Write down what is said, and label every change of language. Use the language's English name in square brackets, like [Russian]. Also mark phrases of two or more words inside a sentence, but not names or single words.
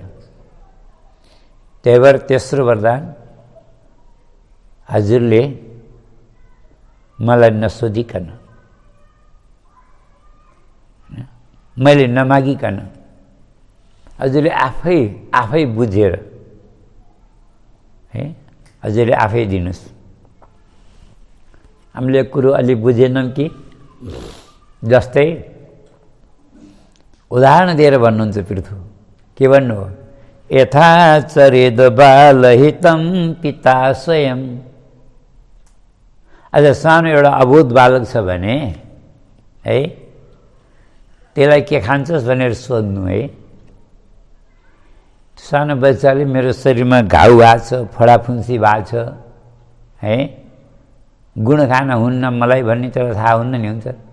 [Nepali] त्यही भएर तेस्रो वरदान हजुरले मलाई नसोधिकन, मैले नमागिकन हजुरले आफै बुझेर है हजुरले आफै दिनुहोस्। हामीले कुरो अलि बुझेनौँ कि, जस्तै उदाहरण दिएर भन्नुहुन्छ पृथु, के भन्नु हो? [Sanskrit] यथा चरेद बालहितं पिता स्वयं। [Nepali] अझ सानो एउटा अबोध बालक छ भने है, त्यसलाई के खान्छस् भनेर सोध्नु है। सानो बच्चाले मेरो शरीरमा घाउ भएको छ, फडाफुन्सी भएको छ है, गुण खान हुन्न मलाई भन्ने त्यसलाई थाहा हुन्न नि, हुन्छ?